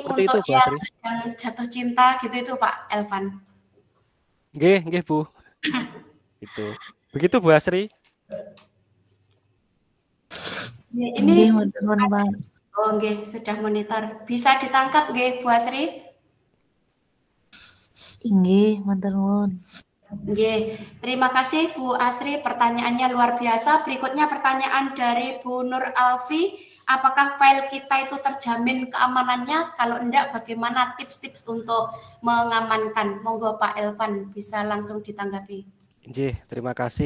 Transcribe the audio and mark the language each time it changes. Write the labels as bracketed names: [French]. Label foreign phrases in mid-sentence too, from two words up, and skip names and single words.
[Indonesian] seperti untuk itu, yang sedang jatuh cinta gitu itu Pak Elvan. Nggih Bu. Itu. Begitu Bu Asri. Ini oh nggih, sudah monitor. Bisa ditangkap nggih Bu Asri? [Javanese] Nggih, matur nuwun. [Indonesian] Nggih, terima kasih Bu Asri, pertanyaannya luar biasa. Berikutnya pertanyaan dari Bu Nur Alfi, apakah file kita itu terjamin keamanannya? Kalau enggak, bagaimana tips-tips untuk mengamankan? Monggo Pak Elvan bisa langsung ditanggapi. Terima kasih.